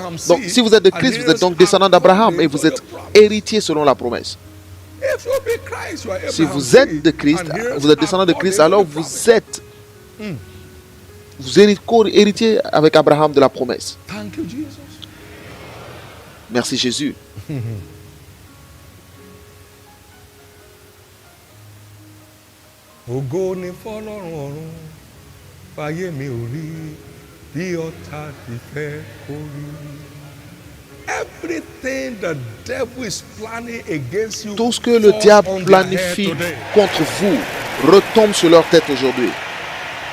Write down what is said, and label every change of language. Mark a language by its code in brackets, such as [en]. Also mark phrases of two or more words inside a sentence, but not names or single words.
[fr] Donc, si vous êtes de Christ, vous êtes donc descendant d'Abraham et vous êtes héritier selon la promesse. Si vous êtes de Christ, vous êtes descendant de Christ, alors vous êtes héritier avec Abraham de la promesse. Merci Jésus. [yo] Ògo ni fọ́lọ́run ọ̀run, fàyè mi ò rí bí ọ̀tá ti fẹ́ kó rí. [en] Everything the devil is planning against you, [fr] tout ce que le diable planifie contre vous retombe sur leur tête aujourd'hui.